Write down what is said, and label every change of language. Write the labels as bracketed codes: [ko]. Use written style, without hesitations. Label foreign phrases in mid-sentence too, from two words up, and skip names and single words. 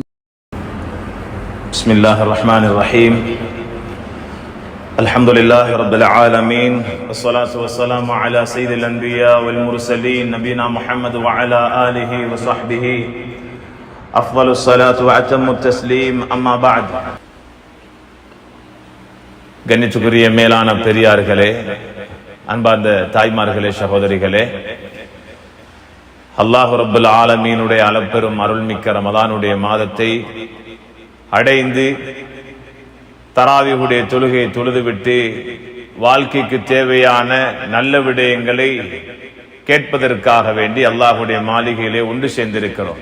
[ar] بسم الله الرحمن الرحيم الحمد لله رب العالمين والصلاة والسلام على سيد الأنبياء والمرسلين نبينا محمد وعلى آله وصحبه أفضل الصلاة وأتم التسليم أما بعد [ta] கண்ணியத்துக்குரிய மேலான பெரியார்களே, அன்பார்ந்த தாய்மார்களே, சகோதரிகளே, அல்லாஹ் [ar] رب العالمين [ta] அளப்பெரும் அருள்மிக்க ரமலானுடைய மாதத்தை அடைந்து தராவிஹுடைய தொழுகையை தொழுதுவிட்டு வாழ்க்கைக்கு தேவையான நல்ல விடயங்களை கேட்பதற்காக வேண்டி அல்லாஹுடைய மாளிகையிலே ஒன்று சேர்ந்திருக்கிறோம்.